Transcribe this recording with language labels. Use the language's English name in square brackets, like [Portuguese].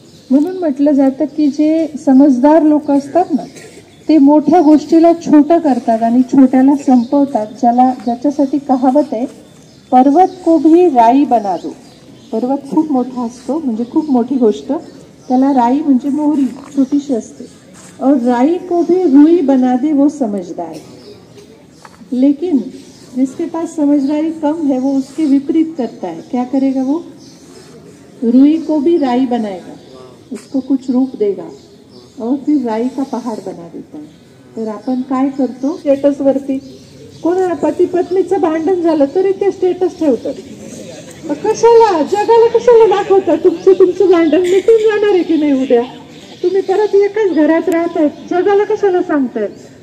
[Marathi] म्हणून म्हटलं जातं की जे समजदार लोक असतात ना ते मोठ्या गोष्टीला छोटं करतात आणि छोट्याला संपवतात. ज्याच्यासाठी कहावत आहे, [Hindi] पर्वत को भी राई बना दो. [Marathi] पर्वत खूप मोठा असतो, म्हणजे खूप मोठी गोष्ट, त्याला राई म्हणजे मोहरी छोटीशी असते. [Hindi] और राई को भी रुई बना दे वो समझदार. लेकिन जिसके पास समझदारी कम है वो उसके विपरीत करता है. क्या करेगा वो? रुई को भी राई बनाएगा, उसको कुछ रूप देगा और फिर राई का पहाड़ बना देता है. [Marathi] तर आपण काय करतो, स्टेटस वरती कोणा पती पत्नीचं भांडण झालं तरी ते स्टेटस ठेवतात. कशाला, जगाला कशाला दाखवतात तुमचं भांडण मिटून जाणार आहे की नाही उद्या, तुम्ही परत एकाच घरात राहताय, जगाला कशाला सांगतायत.